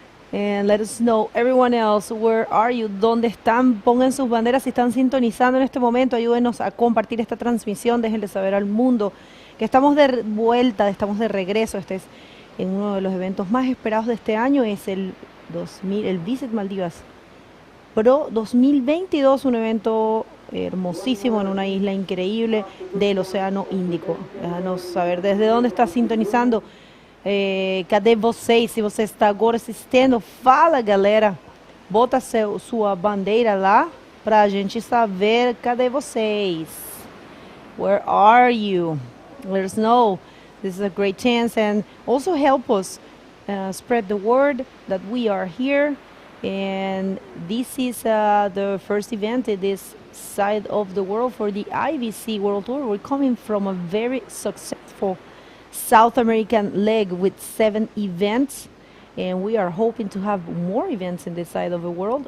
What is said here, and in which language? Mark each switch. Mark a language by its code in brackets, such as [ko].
[en] And let us know, everyone else, where are you? [es] ¿Dónde están? Pongan sus banderas si están sintonizando en este momento. Ayúdenos a compartir esta transmisión. Déjenle saber al mundo que estamos de vuelta, estamos de regreso. Este es en uno de los eventos más esperados de este año. Es el Visit Maldives Pro 2022, un evento hermosísimo en una isla increíble del Océano Índico. Déjanos saber desde dónde está sintonizando. [pt] Cadê vocês? Se você está agora assistindo, fala, galera. Bota sua bandeira lá pra gente saber. Cadê vocês? [en] Where are you? Let us know. This is a great chance, and also help us spread the word that we are here. And this is the first event in this side of the world for the IBC World Tour. We're coming from a very successful South American leg with 7 events, and we are hoping to have more events in this side of the world.